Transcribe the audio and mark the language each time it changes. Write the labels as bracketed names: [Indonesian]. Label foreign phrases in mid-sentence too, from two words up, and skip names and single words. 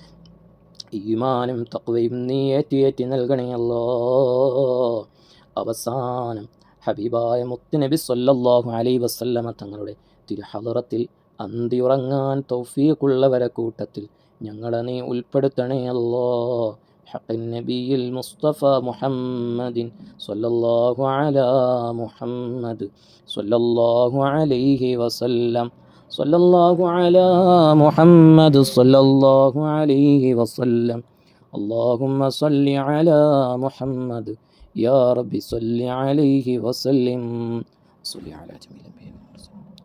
[Malayalam] ഈമാനും തഖ്വയും നീ ഏറ്റി നൽകണേ അല്ലാ. അവസാനം ഹബീബായ മുത്തുനബി [Arabic] صلى الله عليه وسلم [Malayalam] തങ്ങളുടെ തിരുഹളറത്തിൽ അന്തിയുറങ്ങാൻ തൗഫീഖുള്ളവരെ കൂട്ടത്തിൽ ഞങ്ങളെ നീ ഉൾപ്പെടുത്തണേ അല്ലാ. [Arabic] حق النبي المصطفى محمد صلى الله على محمد صلى الله عليه وسلم صلى الله على محمد صلى الله عليه وسلم اللهم صل على محمد يا رب صل عليه وسلم صل على جميع الأنبياء والمرسلين